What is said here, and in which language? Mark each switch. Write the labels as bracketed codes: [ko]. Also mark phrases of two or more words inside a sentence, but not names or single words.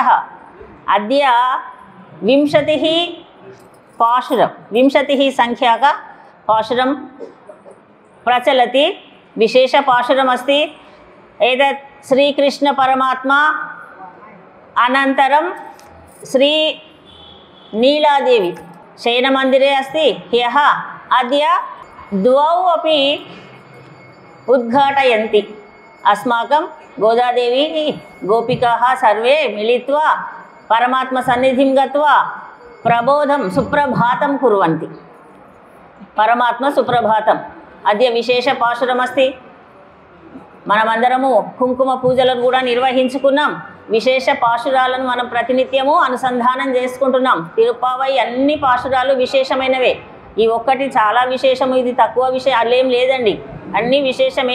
[sa] అద్య 20 పాశురం 20 సంఖ్యాక పాశురం ప్రచలతి. విశేష పాశురమస్తి. ఏతత్ శ్రీకృష్ణ పరమాత్మ అనంతరం శ్రీ నీలాదేవి శయనమందిరే अस्ति. ह्यः अद्य द्वौ अपि उद्घाटयन्ति. अस्माकं गोदादेवी गोपिकाः सर्वे मिलित्वा परमात्मसन्निधिं गत्वा प्रबोधं सुप्रभातं कुर्वन्ति. परमात्म सुप्रभातम् अद्य विशेषपाशुरमस्ति. [te] మనమందరము కుంకుమ పూజలను కూడా నిర్వహించుకున్నాం. విశేష పాశురాలను మనం ప్రతినిత్యము అనుసంధానం చేసుకుంటున్నాం. తిరుప్పావై అన్ని పాశురాలు విశేషమైనవే. ఈ ఒక్కటి చాలా విశేషము, ఇది తక్కువ విషయం అల్లేం లేదండి, అన్నీ విశేషమే.